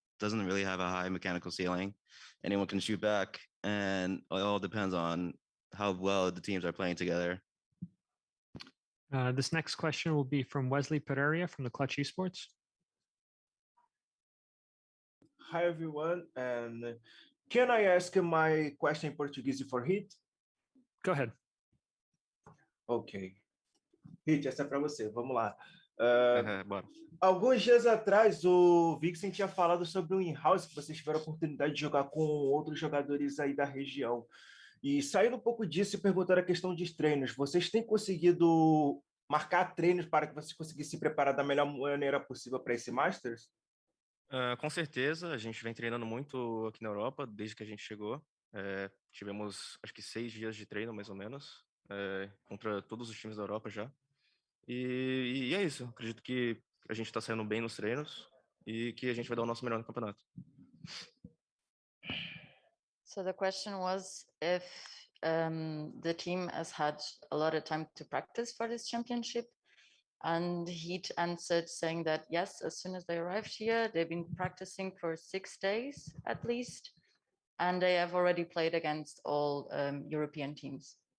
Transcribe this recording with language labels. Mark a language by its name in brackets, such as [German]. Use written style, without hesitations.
[English] doesn't really have a high mechanical ceiling. Anyone can shoot back, and it all depends on how well the teams are playing together. This next question will be from Wesley Pereira from the Clutch Esports. Hi everyone, and can I ask my question in Portuguese for Hit? Go ahead. Ok. [Portuguese] Hit, essa é para você, vamos lá. Bora. Alguns dias atrás, o Vixen tinha falado sobre o in-house, que vocês tiveram a oportunidade de jogar com outros jogadores aí da região. E saindo um pouco disso e perguntando a questão de treinos, vocês têm conseguido marcar treinos para que vocês conseguissem se preparar da melhor maneira possível para esse Masters? Com certeza, a gente vem treinando muito aqui na Europa, desde que a gente chegou. Tivemos, acho que 6 dias de treino, mais ou menos, contra todos os times da Europa já. E é isso, acredito que a gente está saindo bem nos treinos e que a gente vai dar o nosso melhor no campeonato. [English] So the question was if the team has had a lot of time to practice for this championship. And he answered saying that, yes, as soon as they arrived here, they've been practicing for 6 days at least, and they have already played against all European teams.